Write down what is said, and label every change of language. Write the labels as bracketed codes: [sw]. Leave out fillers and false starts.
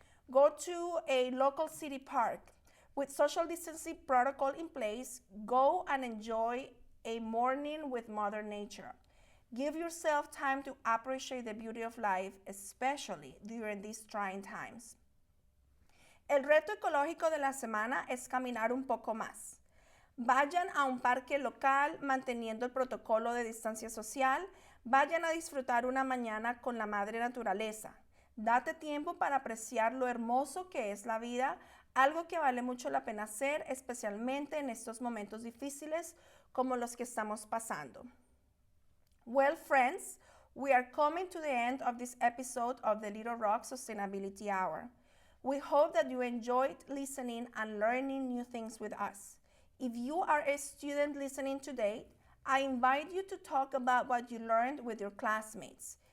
[en] Go to a local city park. With social distancing protocol in place, go and enjoy a morning with Mother Nature. Give yourself time to appreciate the beauty of life, especially during these trying times. [es] El reto ecológico de la semana es caminar un poco más. Vayan a un parque local manteniendo el protocolo de distancia social. Vayan a disfrutar una mañana con la madre naturaleza. Date tiempo para apreciar lo hermoso que es la vida, algo que vale mucho la pena hacer, especialmente en estos momentos difíciles como los que estamos pasando. [en] Well, friends, we are coming to the end of this episode of the Little Rock Sustainability Hour. We hope that you enjoyed listening and learning new things with us. If you are a student listening today, I invite you to talk about what you learned with your classmates.